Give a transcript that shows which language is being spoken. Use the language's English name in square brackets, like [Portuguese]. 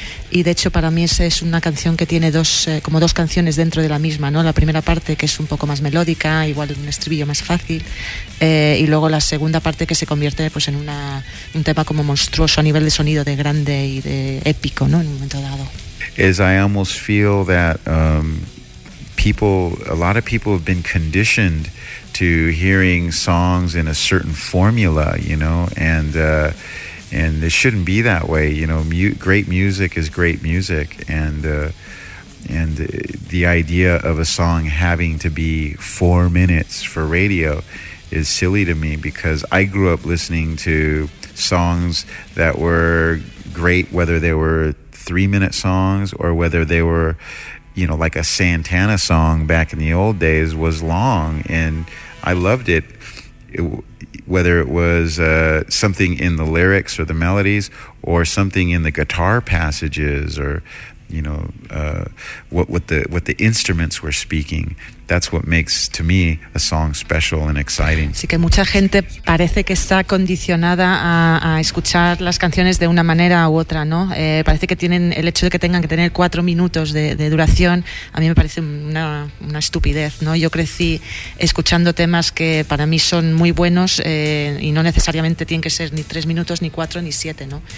[Spanish] Y de hecho para mí esa es una canción que tiene dos canciones dentro de la misma, ¿no? La primera parte que es un poco más melódica, igual un estribillo más fácil, y luego la segunda parte que se convierte pues en un tema como monstruoso a nivel de sonido, de grande y de épico, ¿no? En un momento dado. [English] As I almost feel that a lot of people have been conditioned to hearing songs in a certain formula, you know, and it shouldn't be that way, you know. Great music is great music, and the idea of a song having to be 4 minutes for radio is silly to me, because I grew up listening to songs that were great, whether they were 3 minute songs or whether they were, you know, like a Santana song back in the old days was long, and I loved it. Whether it was something in the lyrics or the melodies, or something in the guitar passages, or you know what the instruments were speaking, that's what makes to me a song special and exciting. [Spanish] Sí, que mucha gente parece que está condicionada a escuchar las canciones de una manera u otra, ¿no? Parece que tienen el hecho de que tengan que tener 4 minutos de duración. A mí me parece una estupidez, ¿no? Yo crecí escuchando temas que para mí son muy buenos y no necesariamente tienen que ser ni 3 minutos, ni 4, ni 7, ¿no?